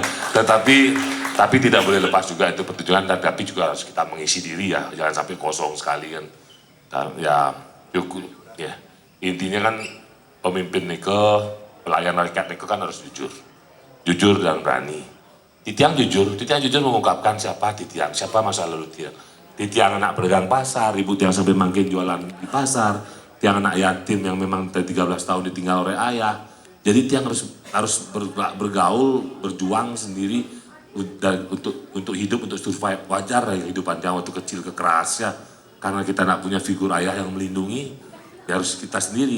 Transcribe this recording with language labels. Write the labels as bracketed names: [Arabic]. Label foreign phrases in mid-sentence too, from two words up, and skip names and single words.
[Indonesian] Tapi tidak boleh lepas juga itu pertunjukan, tapi juga harus kita mengisi diri ya, jangan sampai kosong sekali kan. Ya, cukup ya. Intinya kan pemimpin niko, pelayan rakyat niko kan harus jujur dan berani. Titiang jujur mengungkapkan siapa Titiang, siapa masa lalu Titiang. Titiang anak pedagang pasar, ibu Tiang sampai makin jualan di pasar. Tiang anak yatim yang memang 13 tahun ditinggal oleh ayah. Jadi Tiang harus bergaul, berjuang sendiri untuk hidup, untuk survive. Wajar ya kehidupan yang waktu kecil kekeras ya, karena kita nak punya figur ayah yang melindungi, ya harus kita sendiri.